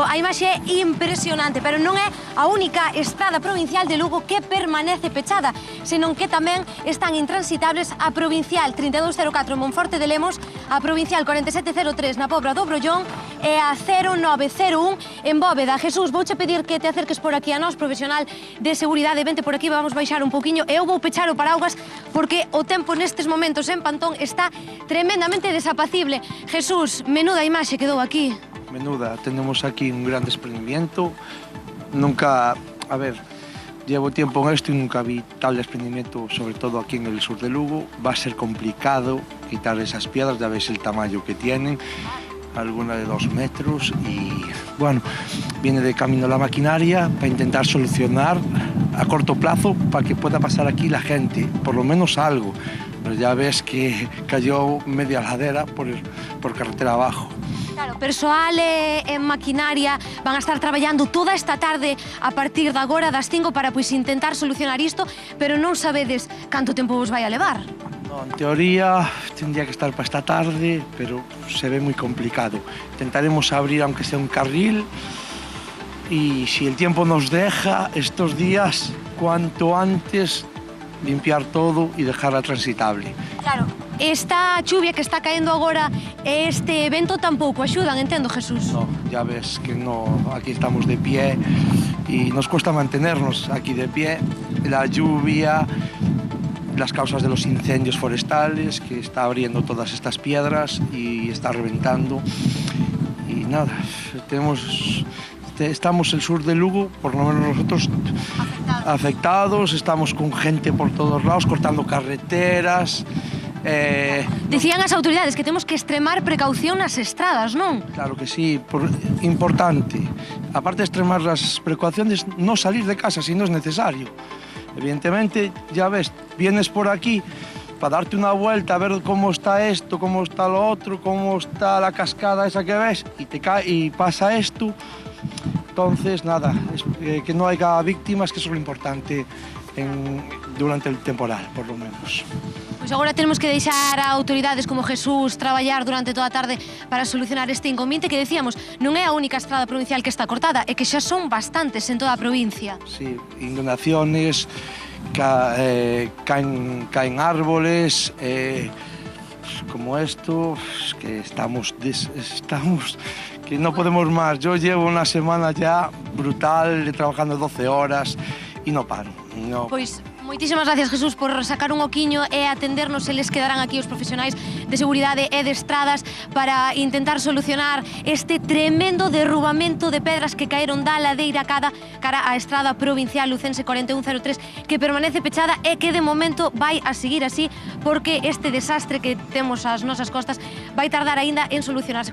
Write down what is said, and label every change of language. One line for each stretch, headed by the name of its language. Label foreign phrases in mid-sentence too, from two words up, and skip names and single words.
Galician: A imaxe é impresionante, pero non é a única estrada provincial de Lugo que permanece pechada, senón que tamén están intransitables a provincial 3204 en Monforte de Lemos, a provincial 4703 na Pobra do Brollón e a 0901 en Bóveda. Jesús, vouche pedir que te acerques por aquí a nós, profesional de seguridade. Vente por aquí, vamos baixar un poquinho e eu vou pechar o paraugas porque o tempo nestes momentos en Pantón está tremendamente desapacible. Jesús, menuda imaxe quedou aquí.
Spanish: Menuda, tenemos aquí un gran desprendimiento. Nunca, a ver, llevo tiempo en esto y nunca vi tal desprendimiento, sobre todo aquí en el sur de Lugo. Va a ser complicado quitar esas piedras, ya ves el tamaño que tienen, alguna de 2 metros y, bueno, viene de camino la maquinaria para intentar solucionar a corto plazo para que pueda pasar aquí la gente, por lo menos algo. Pero ya ves que cayó media ladera por carretera abajo.
Galician: Claro, persoal e maquinaria van a estar traballando toda esta tarde a partir de agora das 5 para pois intentar solucionar isto, pero non sabedes canto tempo vos vai a levar.
Spanish: No, en teoría tendría que estar para esta tarde, pero se ve muy complicado. Intentaremos abrir aunque sea un carril y si el tiempo nos deja estos días, cuanto antes limpiar todo y dejarla transitable.
Galician: Claro, esta chuvia que está caendo agora e este evento tampouco axudan, entendo, Jesús.
Spanish: No, ya ves que no, aquí estamos de pie y nos cuesta mantenernos aquí de pie. La lluvia, las causas de los incendios forestales, que está abriendo todas estas piedras y está reventando. Y nada, estamos el sur de Lugo, por lo menos nosotros afectados, estamos con gente por todos lados, cortando carreteras.
Galician: Dicían as autoridades que temos que extremar precaución nas estradas, non?
Spanish: Claro que sí, importante. Aparte de extremar las precauciones, no salir de casa si no es necesario. Evidentemente, ya ves, vienes por aquí para darte una vuelta a ver cómo está esto, cómo está lo otro, cómo está la cascada esa que ves, y te cae y pasa esto. Entonces, nada, que no haya víctimas, que eso es lo importante durante el temporal, por lo menos.
Galician: Pois agora temos que deixar a autoridades como Jesús traballar durante toda a tarde para solucionar este inconveniente que decíamos, non é a única estrada provincial que está cortada, é que xa son bastantes en toda a provincia.
Spanish: Sí, inundaciones, caen árboles, como esto, que estamos que no podemos más. Yo llevo una semana ya brutal, trabajando 12 horas y no paro. No.
Galician: Pois moitísimas gracias, Jesús, por sacar un oquiño e atendernos. Eles quedarán aquí os profesionais de seguridade e de estradas para intentar solucionar este tremendo derrubamento de pedras que caeron da ladeira cara á estrada provincial lucense 4103 que permanece pechada e que de momento vai a seguir así porque este desastre que temos ás nosas costas vai tardar aínda en solucionarse.